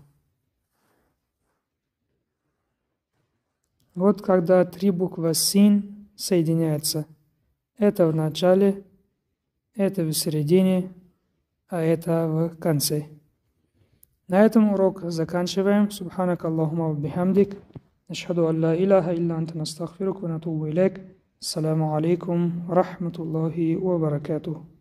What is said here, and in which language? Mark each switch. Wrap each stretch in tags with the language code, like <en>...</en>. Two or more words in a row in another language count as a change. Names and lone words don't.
<ru>Вот когда три буквы Син соединяются. Это в начале, это в середине, а это в конце. На этом урок заканчиваем.</ru> <ar>سبحانك اللهم وبحمدك. نشهد أن لا إله إلا أنت نستغفرك ونتوب إليك. السلام عليكم ورحمة الله وبركاته.</ar>